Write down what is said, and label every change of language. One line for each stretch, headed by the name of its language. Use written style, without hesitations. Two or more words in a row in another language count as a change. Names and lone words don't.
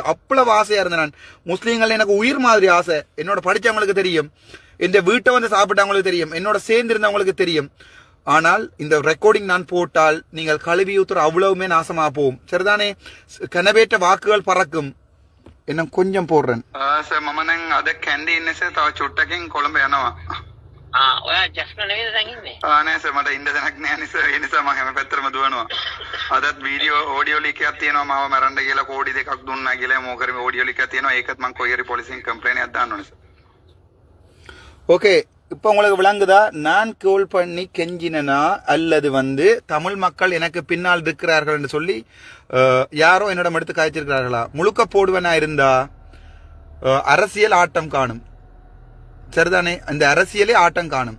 Tamil: அவ்வளவு ஆசையா இருந்தேன் நான். முஸ்லீம்கள் எனக்கு உயிர் மாதிரி ஆசை. என்னோட படிச்சவங்களுக்கு தெரியும், இந்த வீட்டை வந்து சாப்பிட்டவங்களுக்கு தெரியும், என்னோட சேர்ந்து இருந்தவங்களுக்கு தெரியும். ஆனால் இந்த ரெக்கார்டிங் நான் போட்டால் நீங்கள் கழுவி ஊத்துற அவ்வளவுமே நாசமா போகும். சரிதானே? கனவேற்ற வாக்குகள் பறக்கும். என்ன கொஞ்சம் போடுறேன்.
Sinhala: සර් මම නම් අද කැන්ඩි ඉන්නේ සර්. තව චුට්ටකින් කොළඹ යනවා. ඔයා ජස්න නෙවෙයිද දැන් ඉන්නේ? නෑ සර්, මට ඉන්න දැනක් නෑ නේ සර්. ඒ නිසා මම හැම පැත්තටම දුවනවා. අදත්
English: video audio leak
Sinhala: එකක් තියෙනවා. මාව මරන්න කියලා කෝඩි 2ක් දුන්නා කියලා මොකද
English: audio leak
Sinhala: එකක් තියෙනවා. ඒකත් මම කොයි හරි පොලිසියෙන් කම්ප්ලේන්ට් එකක් දාන්න ඕනේ සර්.
Tamil: ஓகே, இப்போ உங்களுக்கு விளங்குதா? நான் கோல் பண்ணி கெஞ்சினா அல்லது வந்து தமிழ் மக்கள் எனக்கு பின்னால் இருக்கிறார்கள் என்று சொல்லி யாரோ என்னிடம் எடுத்து காய்ச்சிருக்கிறார்களா? முழுக்க போடுவனா இருந்தா அரசியல் ஆட்டம் காணும். சரிதானே? அந்த அரசியலே ஆட்டம் காணும்.